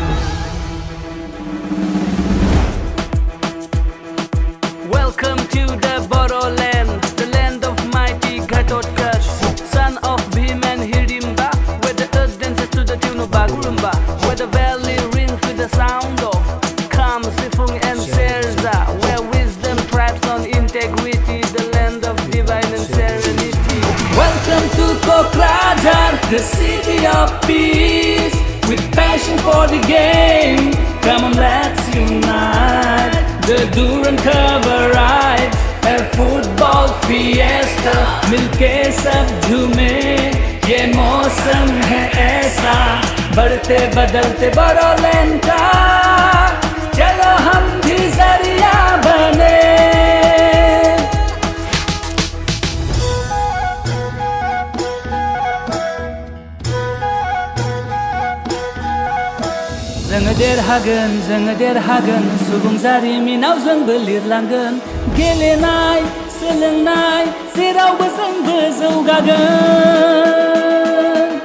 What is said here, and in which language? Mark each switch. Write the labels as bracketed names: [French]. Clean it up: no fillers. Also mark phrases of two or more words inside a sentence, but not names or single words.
[English] Welcome to the Bodoland, the land of mighty Ghatotkash, son of Bhim and Hirimba, where the earth dances to the tune of Bagurumba, where the valley rings with the sound of Kam, Sifung and Serza, where wisdom thrives on integrity, the land of divine and serenity. Welcome to Kokrajhar, the city of peace, with passion for the game. Come on, let's unite. The Duran Cup arrives, a football fiesta, [Hindi] मिलके सब झूमे, ये मौसम है ऐसा, बढ़ते बदलते बोडोलैंड का, चलो हम भी जरिया बने। [Bodo] जोङो देरहागोन सुबुं जारिमिनाव जोंबो लिरलांगोन गेलेनाय सोलोंनाय जेरावबो जोंबो जौगागोन